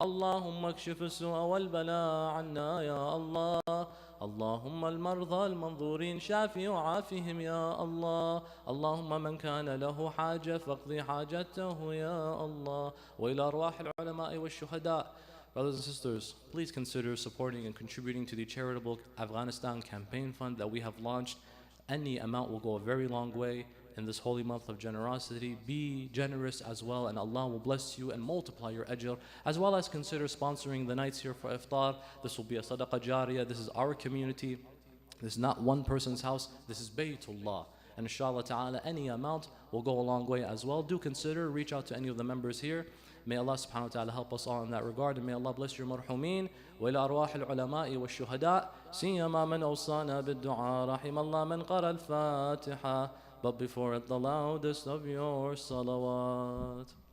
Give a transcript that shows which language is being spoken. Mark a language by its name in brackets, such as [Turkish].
[Arabic] اللهم اكشف السوء والبلاء عنا يا الله. اللهم المرضى المنظورين شافي وعافهم يا الله. اللهم من كان له حاجة فاقضي حاجته يا الله. وإلى أرواح العلماء والشهداء. [English] Brothers and sisters, please consider supporting and contributing to the charitable Afghanistan campaign fund that we have launched. Any amount will go a very long way in this holy month of generosity. Be generous as well, and Allah will bless you and multiply your ajr, as well as consider sponsoring the nights here for iftar. This will be a sadaqah jariyah. This is our community. This is not one person's house. This is Baytullah. And inshallah ta'ala, any amount will go a long way as well. Do consider, reach out to any of the members here. May Allah subhanahu wa ta'ala help us all in that regard, and may Allah bless your marhumin. [Arabic] وإلى أرواح العلماء والشهداء سيما من أوصانا بالدعاء رحم الله من قرأ الفاتحة. [English] But before it, the loudest of your salawat.